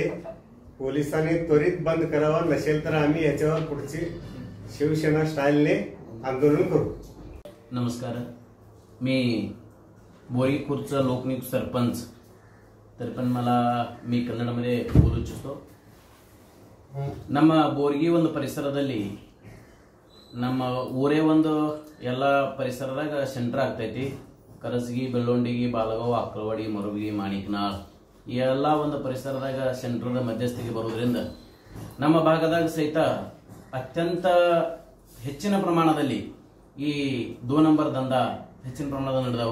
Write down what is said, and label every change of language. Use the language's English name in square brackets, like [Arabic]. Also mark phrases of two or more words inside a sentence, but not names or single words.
[Marathi] पोलिसांनी त्वरित बंद करावा, नसेल तर आम्ही याच्यावर पुढची शिवसेना स्टाईलने आंदोलन करू. नमस्कार, मी बोरी खुर्दचा लोकनियुक्त सरपंच. तरी पण मी ಕನ್ನಡमध्ये बोलू ಇಚ್ಛಿಸ್ತು. [Kannada] ನಮ್ಮ ಬೋರ್ಗಿ ಒಂದು ಪರಿಸರದಲ್ಲಿ ನಮ್ಮ ಊರೇ ಒಂದು ಎಲ್ಲ ಪರಿಸರದಾಗ ಸೆಂಟರ್ ಆಗ್ತೈತಿ. ಕರಸಗಿ, ಬೆಳ್ಳೊಂಡಿಗಿ, ಬಾಲಗಾಂವ್, ಅಕ್ಕಲವಾಡಿ, ಮರುಬಗಿ, ಮಾಣಿಕನಾಳ್ ಈ ಎಲ್ಲ ಒಂದು ಪರಿಸರದಾಗ ಸೆಂಟರ್ದ ಮಧ್ಯಸ್ಥಿಗೆ ಬರುವುದರಿಂದ ನಮ್ಮ ಭಾಗದಾಗ ಸಹಿತ ಅತ್ಯಂತ ಹೆಚ್ಚಿನ ಪ್ರಮಾಣದಲ್ಲಿ ಈ 2 ನಂಬರ್ ದಂಧಾ ಹೆಚ್ಚಿನ ಪ್ರಮಾಣದಲ್ಲಿ ನಡೆದವ.